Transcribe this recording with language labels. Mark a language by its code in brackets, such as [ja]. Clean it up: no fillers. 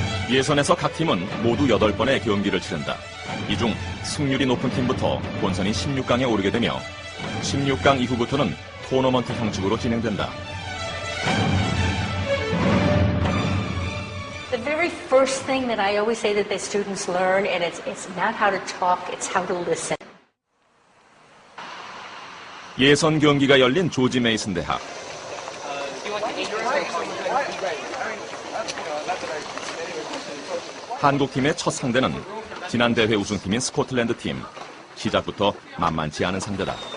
[ko] 예선에서 각 팀은 모두 8번의 경기를 치른다. 이 중 승률이 높은 팀부터 본선인 16강에 오르게 되며 16강 이후부터는 토너먼트 형식으로 진행된다. [en] The very first thing that I always say that the students learn, and it's not how to talk, it's how to listen. [ko] 예선 경기가 열린 조지 메이슨 대학. 한국팀의 첫 상대는 지난 대회 우승팀인 스코틀랜드 팀. 시작부터 만만치 않은 상대다.